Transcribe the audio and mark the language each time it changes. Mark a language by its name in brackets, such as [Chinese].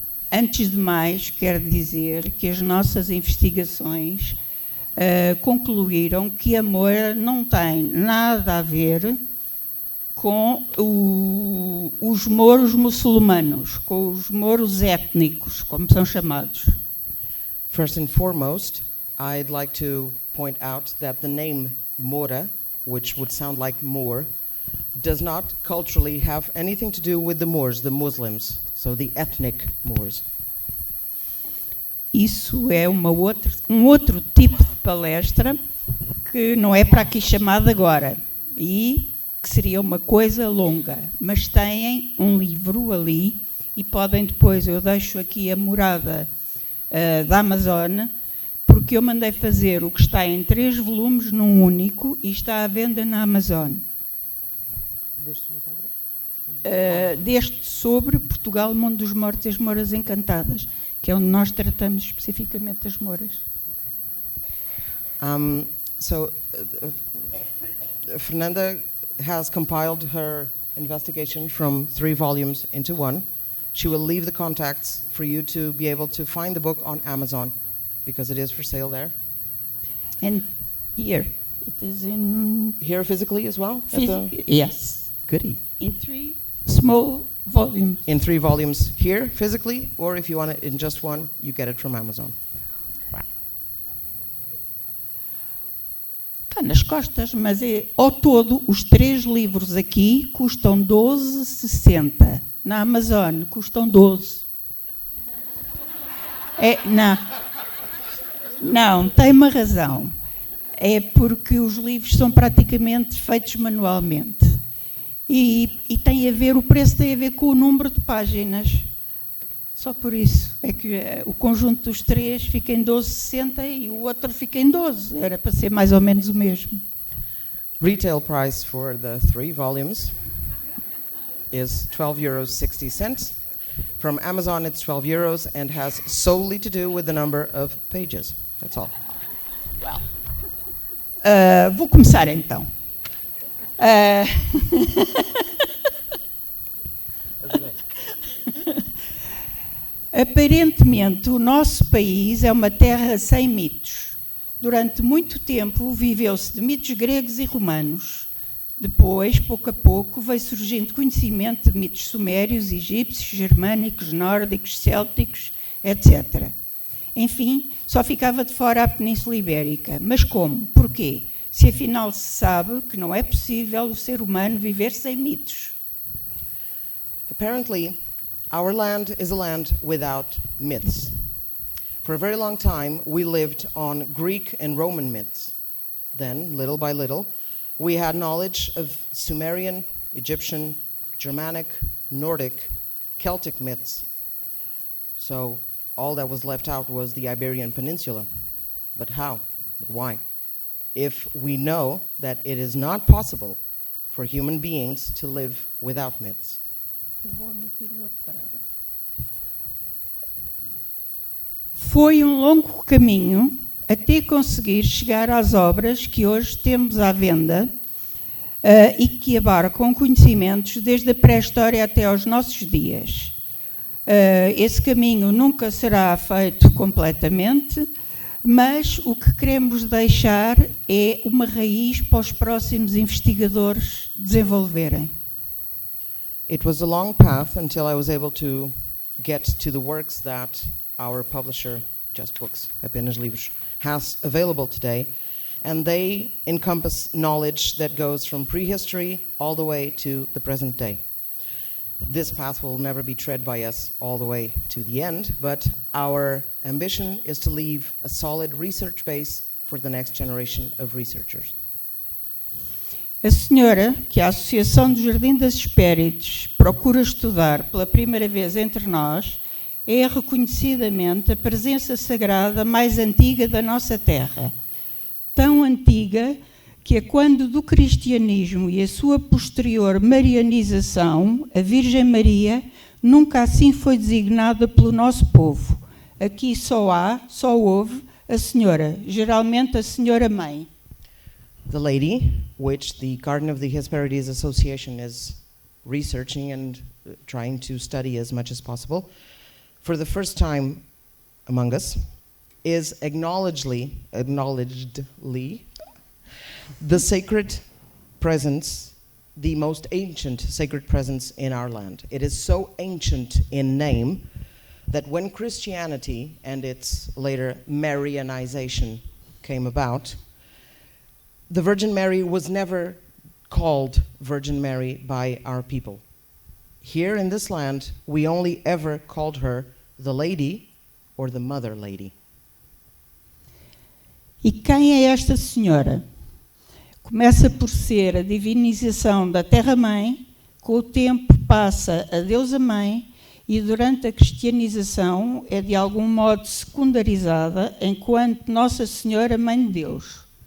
[Portuguese] Antes de mais, quero dizer que as nossas investigações concluíram que a Moura não tem nada a ver com os mouros muçulmanos, com os mouros étnicos, como são chamados. [English] First and foremost, I'd like to point out that the name Moura, which would sound like Moor, does not culturally have anything to do with the Moors, the Muslims, so the ethnic Moors. [Portuguese] Isso é um outro tipo de palestra que não é para aqui chamada agora e que seria uma coisa longa, mas têm um livro ali e podem depois, eu deixo aqui a morada da Amazon, porque eu mandei fazer o que está em 3 volumes num único e está à venda na Amazon. Das suas obras? Deste sobre Portugal, Mundo dos Mortos e as Mouras Encantadas, que é onde nós tratamos especificamente das Mouras. [English] Okay. Fernanda has compiled her investigation from 3 volumes into 1. She will leave the contacts for you to be able to find the book on Amazon, because it is for sale there. And here, it is in... Here physically as well? Yes. Goody. In 3 small volumes. In 3 volumes here physically, or if you want it in just 1, you get it from Amazon. [Portuguese] Está nas costas, mas ao todo os 3 livros aqui custam 12,60. Na Amazon custam 12. Não, tem uma razão. é porque os livros são praticamente feitos manualmente. E tem a ver, o preço tem a ver com o número de páginas. Só por isso é que o conjunto dos 3 fica em 12,60 e o outro fica em 12. Era para ser mais ou menos o mesmo. [English] Retail price for the 3 volumes is €12.60. From Amazon it's €12 and has solely to do with the number of pages. That's all. [Portuguese] Vou começar então. Aparentemente, o nosso país é uma terra sem mitos. Durante muito tempo, viveu-se de mitos gregos e romanos. Depois, pouco a pouco, veio surgindo conhecimento de mitos sumérios, egípcios, germânicos, nórdicos, célticos, etc. Enfim, só ficava de fora a Península Ibérica. Mas como? Porquê? Se afinal se sabe que não é possível o ser humano viver sem mitos. [English] Apparently, our land is a land without myths. For a very long time, we lived on Greek and Roman myths. Then, little by little, we had knowledge of Sumerian, Egyptian, Germanic, Nordic, Celtic myths. So all that was left out was the Iberian Peninsula. But how? But why? If we know that it is not possible for human beings to live without myths. [Portuguese] Eu vou omitir o outro parágrafo. Foi um longo caminho até conseguir chegar às obras que hoje temos à venda e que abarcam conhecimentos desde a pré-história até aos nossos dias. Esse caminho nunca será feito completamente, mas o que queremos deixar é uma raiz para os próximos investigadores desenvolverem. [English] It was a long path until I was able to get to the works that our publisher, Just Books, Apenas Livros, has available today, and they encompass knowledge that goes from prehistory all the way to the present day. This path will never be tread by us all the way to the end, but our ambition is to leave a solid research base for the next generation of researchers. [Portuguese] A senhora, que a Associação do Jardim das Hespérides procura estudar pela primeira vez entre nós, é reconhecidamente a presença sagrada mais antiga da nossa terra. Tão antiga que, a quando do cristianismo e a sua posterior marianização, a Virgem Maria nunca assim foi designada pelo nosso povo. Aqui só houve a senhora, geralmente a senhora mãe. [English] The lady, which the Garden of the Hesperides Association is researching and trying to study as much as possible, for the first time among us, is acknowledgedly the sacred presence, the most ancient sacred presence in our land. It is so ancient in name that when Christianity and its later Marianization came about, the Virgin Mary was never called Virgin Mary by our people. Here in this land, we only ever called her the Lady or the Mother Lady. [Portuguese] E quem é esta senhora? Começa por ser a divinização da Terra-mãe, com o tempo passa a Deusa-mãe e durante a cristianização é de algum modo secundarizada enquanto Nossa Senhora Mãe de Deus.